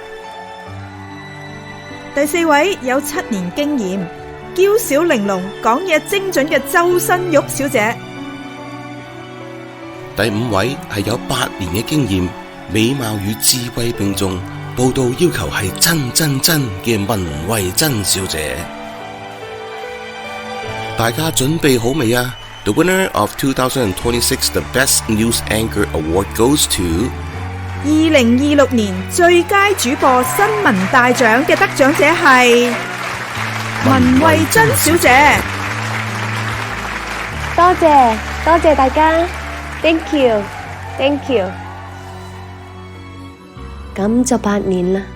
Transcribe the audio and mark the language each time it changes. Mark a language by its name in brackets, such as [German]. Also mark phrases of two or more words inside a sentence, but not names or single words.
[Cantonese] 第四位有7年經驗，嬌小玲瓏，講嘢精準嘅周新玉小姐。第5位係有8年嘅經驗，美貌與智慧並重，報道要求係真嘅文慧珍小姐。大家準備好未啊 [English] ？The winner of 2026 The Best News Anchor Award goes to [Cantonese] 2026 年最佳主播新聞大獎嘅得獎者係文慧珍小姐。多謝大家 ， [English] Thank you。 [Cantonese] 咁就8年啦。